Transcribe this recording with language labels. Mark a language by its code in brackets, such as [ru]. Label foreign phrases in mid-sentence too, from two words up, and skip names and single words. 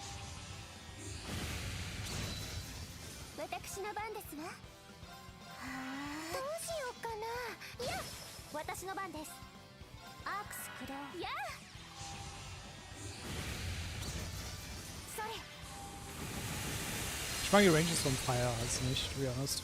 [ja] 私の番ですわ。はあ、どうしようかな。いや、私の番です。アークス駆動。やあ。それ。 [de] Ich mag die Ranges vom Fire als nicht, [en] to be honest.